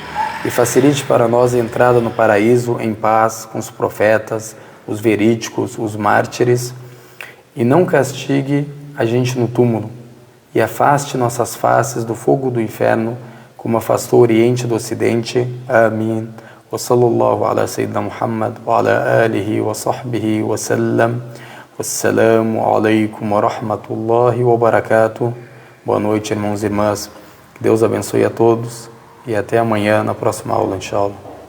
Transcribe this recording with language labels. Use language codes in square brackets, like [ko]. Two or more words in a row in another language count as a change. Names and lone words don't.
[pt] E facilite para nós a entrada no paraíso em paz com os profetas, os verídicos, os mártires. E não castigue a gente no túmulo. E afaste nossas faces do fogo do inferno, como afastou o Oriente do Ocidente. Amém. [ar] وصلى الله على سيدنا محمد وعلى آله وصحبه وسلم. السلام عليكم ورحمة الله وبركاته. [pt] Boa noite, irmãos e irmãs. Que Deus abençoe a todos e até amanhã na próxima aula, inshallah.